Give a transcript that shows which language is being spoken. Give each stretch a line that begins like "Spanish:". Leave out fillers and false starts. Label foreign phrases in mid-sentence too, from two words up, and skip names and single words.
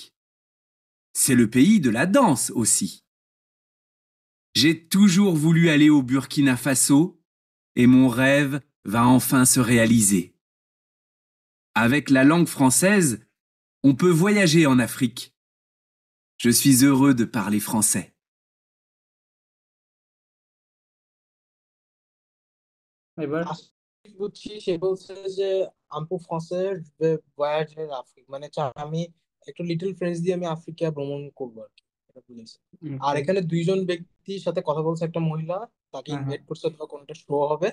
French: C'est le pays de la danse aussi. J'ai toujours voulu aller au Burkina Faso et mon rêve va enfin se réaliser. Avec la langue française, on peut voyager en Afrique. Je suis heureux de parler français.
Bangla: এবার বুঝছি, সে বলছে যে
French: on peut français voyager Afrique,
Bangla: মানে আমি একটু
English: little French
Bangla: দিয়ে আমি আফ্রিকা ভ্রমণ করবো আর কি, এটা বলেছে। আর এখানে দুইজন ব্যক্তির সাথে কথা বলছে, একটা মহিলা তাকে ইনভাইট করছে, অথবা কোনটা শো হবে।